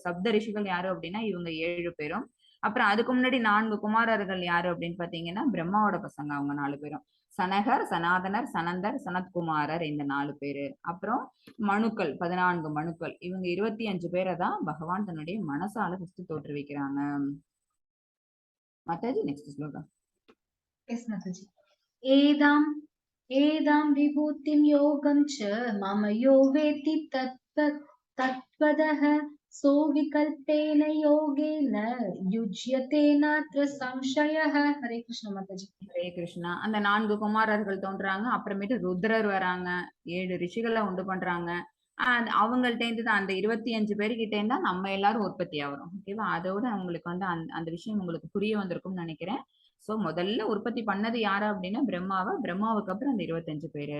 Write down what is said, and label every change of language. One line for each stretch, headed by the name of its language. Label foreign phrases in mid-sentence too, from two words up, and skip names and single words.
Tamil: சப்த ரிஷிகள் யாரு அப்படின்னா இவங்க 7 பேரும். அப்புறம் அதுக்கு முன்னாடி 4 குமாரர்கள் யாரு அப்படின்னு பாத்தீங்கன்னா பிரம்மாவோட பசங்க அவங்க 4 பேரும். சனகர், சனாதனர், சனந்தர், சனத்குமாரர், இந்த 4 பேரு. அப்புறம் மனுக்கள் 14 மனுக்கள். இவங்க 25 பேரை தான் பகவான் தன்னுடைய மனசால ஃபர்ஸ்ட் தோற்றுவிக்கிறாங்க.
Hindi: माताजी नेक्स्ट श्लोक.
English: यस माताजी.
Sanskrit: एदां विभूतिं योगं च मम यो वेत्ति तत्त्वतः सो विकल्पेन योगेन युज्यते नात्र संशयः.
Hindi: हरे कृष्ण माताजी.
Sanskrit: हरे कृष्ण.
Tamil: அந்த 4 குமாரர்கள் தோன்றாங்க. அப்புறமேட்டு ருத்ரர் வராங்க. 7 ரிஷிகளை உண்டு பண்றாங்க. அவங்கள்ட்ட இருந்து தான் அந்த 25 பேர்கிட்ட இருந்தா நம்ம எல்லாரும் உற்பத்தி ஆகிறோம். ஓகேவா? அதோட உங்களுக்கு வந்து அந்த விஷயம் உங்களுக்கு புரிய வந்திருக்கும்னு நினைக்கிறேன். சோ முதல்ல உற்பத்தி பண்ணது யாரு அப்படின்னா பிரம்மாவுக்கு அப்புறம் அந்த 25 பேரு.